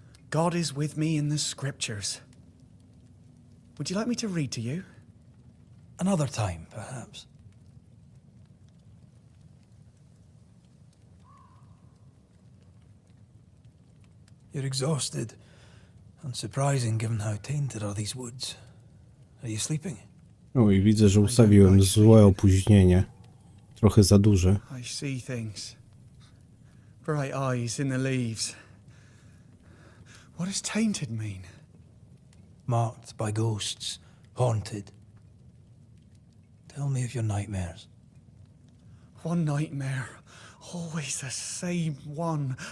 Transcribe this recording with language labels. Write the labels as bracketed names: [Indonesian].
[English] God is with me in the scriptures. Would you like me to read to you? Another time, perhaps. You're exhausted. Unsurprising given how tainted are these woods. Are you sleeping? [Polish] O, i widzę, że ustawiłem złe opóźnienie. Trochę za duże. [English] I see things. Bright eyes in the leaves. What does tainted mean? Marked by ghosts. Haunted. Tell me of your nightmares. One nightmare. Always the same one.